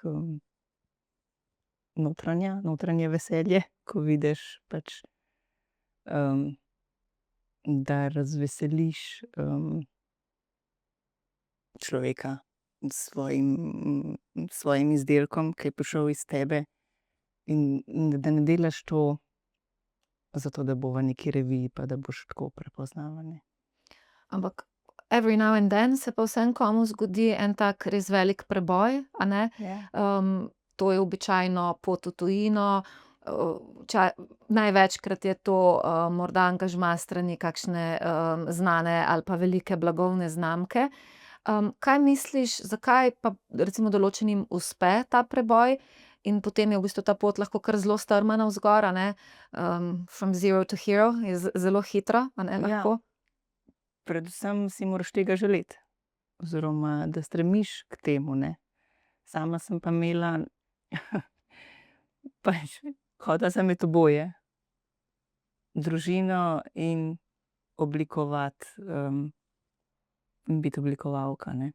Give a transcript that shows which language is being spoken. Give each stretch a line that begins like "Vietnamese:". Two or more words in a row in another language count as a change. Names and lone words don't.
Slovenian: notranje veselje, ko vidiš pač, da razveseliš, človeka s svojim izdelkom, ki je prišel iz tebe, in da ne delaš to zato, da bo v neki reviji pa da boš tako prepoznaven, ne. Ampak
English: every now and then
Slovenian: se pa vseeno komu zgodi en tak res velik preboj, a ne. Ja. To je običajno pot v tujino, največkrat je to, morda angažma s strani kakšne, znane ali pa velike blagovne znamke. Kaj misliš, zakaj pa recimo določenim uspe ta preboj in potem je v bistvu ta pot lahko kar zelo strma navzgor, a ne?
English: From zero to hero
Slovenian: je zelo hitro, a ne, Ja. lahko? Predvsem si moraš tega želeti. Oziroma, da stremiš k temu, ne. Sama sem pa imela pač hotela sem imeti oboje. Družino in oblikovati, in biti oblikovalka, ne.